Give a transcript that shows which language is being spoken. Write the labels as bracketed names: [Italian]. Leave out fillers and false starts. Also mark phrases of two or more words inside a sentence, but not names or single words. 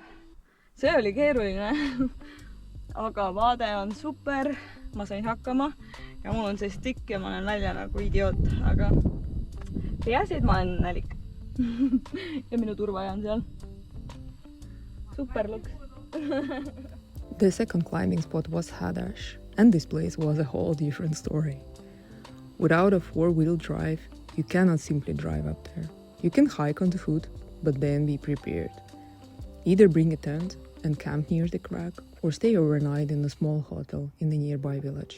[Estonian] See oli keeruline, aga vaade on super, ma sain hakkama ja mul on see stikk ja ma olen välja nagu idioot, aga peaasi, et ma olen õnnelik. Ja minu turvaja on seal. [English] Super look. The second climbing spot was Hadash, and this place was a whole different story. Without a four-wheel drive, you cannot simply drive up there. You can hike on the foot, but then be prepared. Either bring a tent and camp near the crack, or stay overnight in a small hotel in the nearby village.